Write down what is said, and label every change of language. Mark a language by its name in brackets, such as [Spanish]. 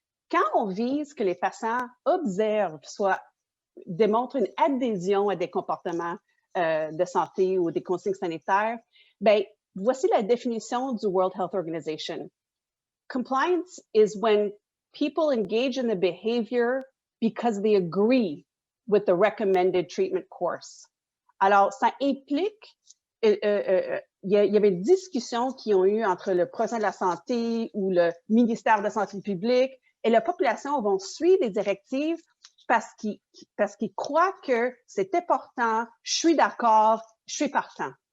[French] Quand on vise que les patients observent, soit démontrent une adhésion à des comportements de santé ou des consignes sanitaires, bien, voici la définition du World Health Organization. [English] Compliance is when people engage in the behavior because they agree with the recommended treatment course. [French] Alors, ça implique, il y avait des discussions qui ont eu entre le professionnel de la santé ou le ministère de la Santé publique et la population vont suivre les directives parce qu'ils croient que c'est important, je suis d'accord, je suis partant.